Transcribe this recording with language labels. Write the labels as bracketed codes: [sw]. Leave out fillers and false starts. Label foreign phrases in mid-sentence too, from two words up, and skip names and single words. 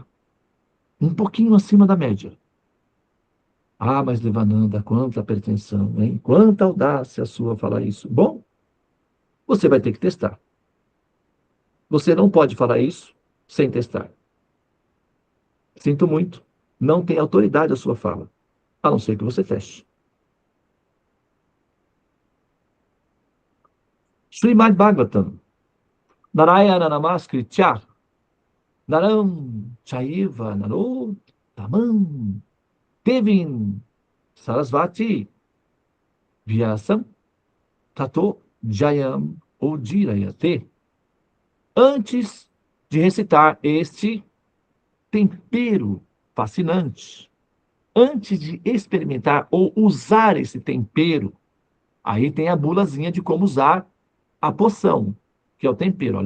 [pt] Um pouquinho acima da média. Ah, mas Devananda, quanta pretensão, hein? Quanta audácia sua falar isso. Bom, você vai ter que testar. Você não pode falar isso sem testar. Sinto muito, não tem autoridade a sua fala, a não ser que você teste. [sa] श्रीमद् भागवतम्, नारायण नमस्कृत्य, नरम् चैव नरो तमम्, देविन् सरस्वती, व्यासम्, ततो जयम् ओदिरयते. [pt] Antes de recitar este tempero fascinante, antes de experimentar ou usar esse tempero, aí tem a bulazinha de como usar a poção, que é o tempero.